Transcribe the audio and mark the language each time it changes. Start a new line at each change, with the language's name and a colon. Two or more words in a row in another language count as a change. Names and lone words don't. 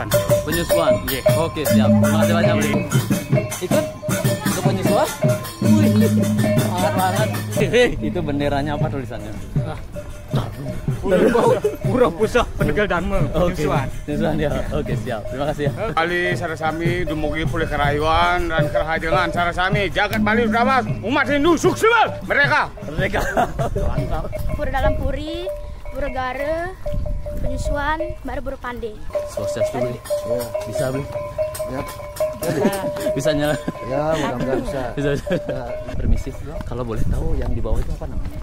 Indonesian: Penyusuan? Iya. Oke, siap. Terima kasih banyak, Bli. Ikut ke penyusuan? Wih, semangat banget. Itu benderanya apa tulisannya? Pura Pusat Penagih Dharma penyusuan. Penyusuan ya. Oke, siap. Terima kasih ya.
Balinese: Kali sarasami dumugi pulih kerayuan dan kerahajangan sarasami jagat Bali Utama umat Hindu sukses mereka.
Indonesian: Mantap. Pura Dalam Puri, Pura Gara, Penyusuan, baru Pura Pandai. Sukses dulu. Bisa, Bli? Ya. Bisa nyala. Ya, mudah-mudahan bisa. Bisa. Permisi, kalau boleh tahu yang di bawah itu apa namanya?